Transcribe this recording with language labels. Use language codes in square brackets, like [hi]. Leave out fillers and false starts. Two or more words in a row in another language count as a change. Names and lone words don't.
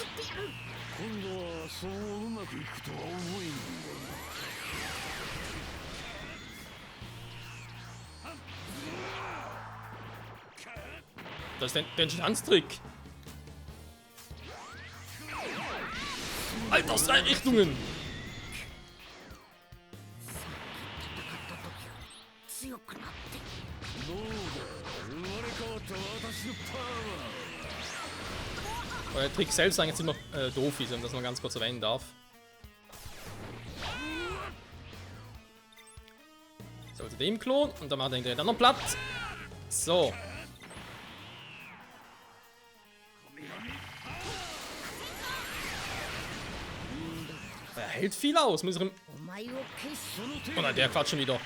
[ja] 今度はそううまくいくとは思えんが。 [de] Das ist der Stanztrick. Alter, aus 3 Richtungen. [ja] 強くなって。どうだ、生まれ変わった私のパワー。 [de] Der Trick selbst ist eigentlich ziemlich doof ist, wenn man das noch ganz kurz erwähnen darf. So, also dem Klon und dann macht er den anderen platt. So. Er hält viel aus. Muss ich ihm... [ja] お前を消す。 [de] Oh nein, der quatscht schon wieder.